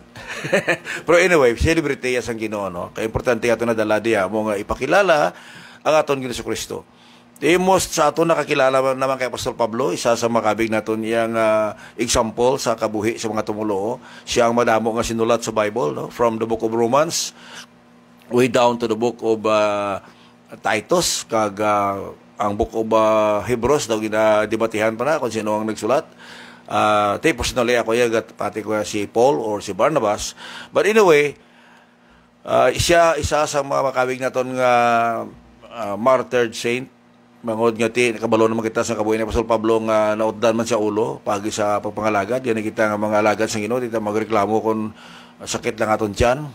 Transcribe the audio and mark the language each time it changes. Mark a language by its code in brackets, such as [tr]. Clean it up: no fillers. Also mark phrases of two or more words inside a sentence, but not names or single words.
[hil] Pero anyway, celebrity ya sang Ginoo, no? Kay importante ato na dala diya mo nga ipakilala ang aton Ginoong Kristo. Most sa ato nakakilala naman kay Apostol Pablo, isa sa makabig naton iyang example sa kabuhi sa mga tumuluo. Siya ang madamo nga sinulat sa Bible, no? [en] From the book of Romans way down to the book of Titus [hil] kag ang [en] book of Hebrews [hil] daw ginadebatihan pa na kung sino ang nagsulat. Personally ako yagat pati ko si Paul or si Barnabas. [en] But anyway, [hil] isa sa mga makabig naton nga [en] martyred saint. [hil] Mangod nga ti kabalo naman kita sa kabuhi ni Apostol Pablo nga nautdan man sa ulo pagi sa pagpangalagad. Yan kita nga mga alagad sa Ginoo dito magreklamo kung sakit lang aton tiyan.